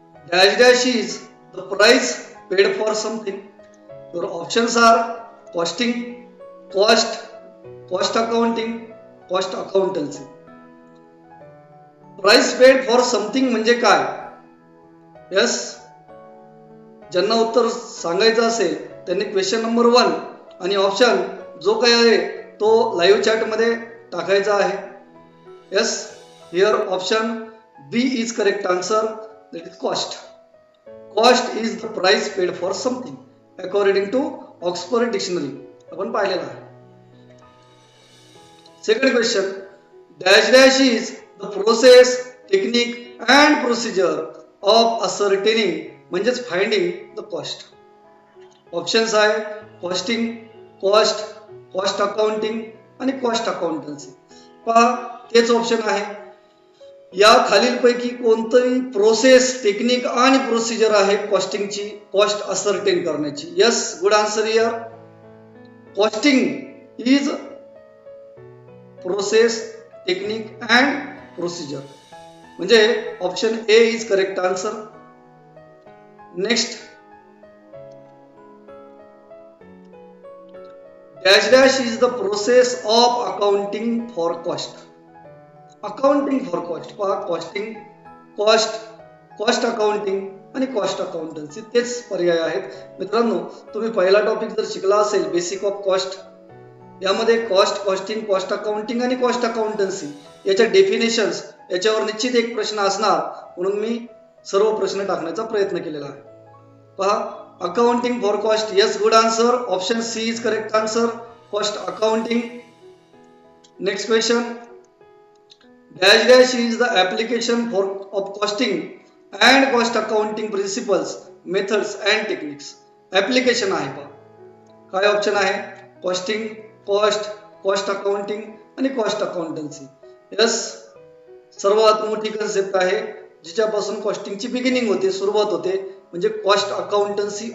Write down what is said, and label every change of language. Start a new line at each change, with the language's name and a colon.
English: Dash dash is the price paid for something. Your options are costing, cost, cost accounting, cost accountancy. Price paid for something
Marathi: म्हणजे काय?
English: Yes.
Marathi: ज्यांना उत्तर सांगायचं असेल त्यांनी question number 1 आणि ऑप्शन जो काही आहे तो लाईव्ह चॅट मध्ये टाकायचा आहे.
English: Yes. Here option B is correct answer, that is cost. Cost is the price paid for something according to Oxford Dictionary.
Marathi: आपण पाहिलेला आहे.
English: Second question. Dash dash is the process, technique and procedure of ascertaining म्हणजेच finding the cost.
Marathi: Options आहे costing, cost, cost accounting आणि cost accountancy. पहा तेच option आहे. या खालीलपैकी कोणतंही प्रोसेस, टेक्निक आणि प्रोसिजर आहे कॉस्टिंगची, कॉस्ट असर्टेन करण्याची.
English: Yes, good answer here. Costing is process, technique and procedure म्हणजे option A is correct answer. Next. Dash dash is the process of accounting for cost. Accounting for cost.
Marathi: पहा costing, cost, cost accounting आणि cost accountancy तेच पर्याय आहेत. मित्रांनो, तुम्ही पहिला topic जर शिकला असेल बेसिक ऑफ कॉस्ट, यामध्ये कॉस्ट, कॉस्टिंग, कॉस्ट अकाउंटिंग आणि कॉस्ट अकाउंटन्सी याच्या डेफिनेशन्स याच्यावर निश्चित एक प्रश्न असणार म्हणून मी सर्व प्रश्न टाकण्याचा प्रयत्न केलेला आहे.
English: पहा accounting for cost. Yes, good answer. Option C is correct answer, cost accounting. Next question. Dash dash is the application of costing and cost accounting principles, methods and techniques.
Marathi: Application आहे पहा. काय ऑप्शन आहे? Costing, cost, cost accounting आणि cost accountancy. Yes, सर्वात मोठी concept आहे जिच्यापासून कॉस्टिंगची beginning होते, सुरुवात होते म्हणजे कॉस्ट अकाउंटन्सी.